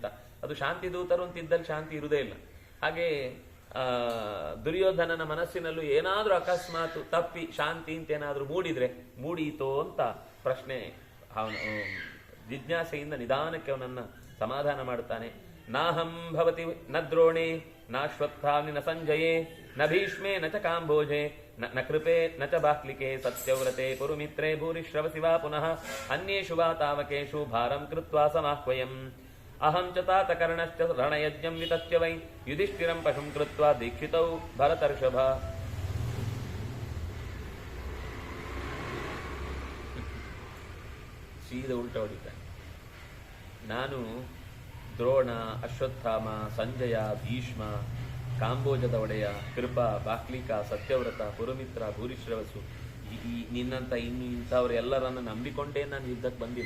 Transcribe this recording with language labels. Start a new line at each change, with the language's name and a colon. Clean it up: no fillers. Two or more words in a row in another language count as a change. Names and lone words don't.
Kannada: ಅದು ಶಾಂತಿ ದೂತರು ಅಂತಿದ್ದಲ್ಲಿ ಶಾಂತಿ ಇರುವುದೇ ಇಲ್ಲ. ಹಾಗೆ ದುರ್ಯೋಧನನ ಮನಸ್ಸಿನಲ್ಲೂ ಏನಾದ್ರೂ ಅಕಸ್ಮಾತ್ ತಪ್ಪಿ ಶಾಂತಿ ಅಂತ ಏನಾದ್ರೂ ಮೂಡೀತೋ ಅಂತ ಪ್ರಶ್ನೆ ಅವನು ಜಿಜ್ಞಾಸೆಯಿಂದ ನಿಧಾನಕ್ಕೆ ಅವನನ್ನ ಸಮಾಧಾನ ಮಾಡ್ತಾನೆ.
Sanskrit: ನಾಹಂ ಭವತಿ ನ ದ್ರೋಣೆ ನಾಶ್ವತ್ಥಾಮ್ನಿ ನ ಸಂಜಯೇ ನ ಭೀಷ್ಮೇ ನ ಚ ಕಾಂಬೋಜೆ ನ ಕೃಪೆ ನ ಚ ಬಾಕ್ಲಿಕೆ ಸತ್ಯವ್ರತೆ ಪುರುಮಿತ್ರೇ ಭೂರಿಶ್ರವಸಿ ವಾ ಪುನಃ ಅನ್ಯೇಷು ವಾ ತಾವಕೇಷು ಭಾರಂ ಕೃತ್ವಾ ಸಮಾಹ್ವಯಂ ಅಹಂ ಚ ತಾತ ಕರ್ಣಶ್ಚ ರಣಯಜ್ಞಂ ವಿತತ್ಯ ವೈ ಯುಧಿಷ್ಠಿರಂ ಪಶುಂ ಕೃತ್ವಾ ದೀಕ್ಷಿತೌ ಭರತರ್ಷಭ.
Kannada: ಸೀದ ಉಲ್ಟ ಹೊಡಿತಾನೆ. ನಾನು ದ್ರೋಣ, ಅಶ್ವತ್ಥಾಮ, ಸಂಜಯ, ಭೀಷ್ಮ, ಕಾಂಬೋಜದ ಒಡೆಯ, ಕೃಪಾ, ಬಾಕ್ಲಿಕ, ಸತ್ಯವ್ರತ, ಪುರುಮಿತ್ರ, ಭೂರಿಶ್ರವಸು ಈ ನಿನ್ನಂತ ಇನ್ನು ಇಂಥವ್ರೆಲ್ಲರನ್ನು ನಂಬಿಕೊಂಡೇ ನಾನು ಯುದ್ಧಕ್ಕೆ ಬಂದಿಲ್ಲ.